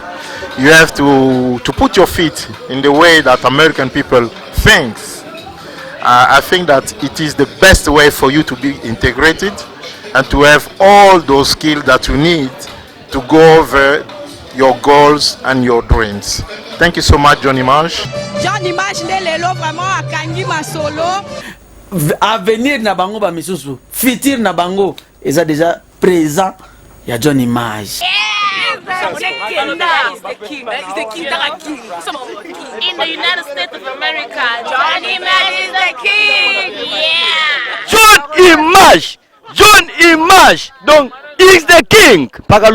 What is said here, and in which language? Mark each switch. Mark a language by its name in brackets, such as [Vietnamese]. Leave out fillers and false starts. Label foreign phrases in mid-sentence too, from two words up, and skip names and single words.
[English] You have to put your feet in the way that American people think. I think that it is the best way for you to be integrated and to have all those skills that you need to go over your goals and your dreams. Thank you so much, John Image. [Lingala] John Image lelo vraiment akangi masolo. Avenir na bango ba misusu, futur na bango eza [French] déjà présent [Lingala] ya John Image. [English] In the United States of America, John Image is the king. Yeah. John Image, donc, is the king.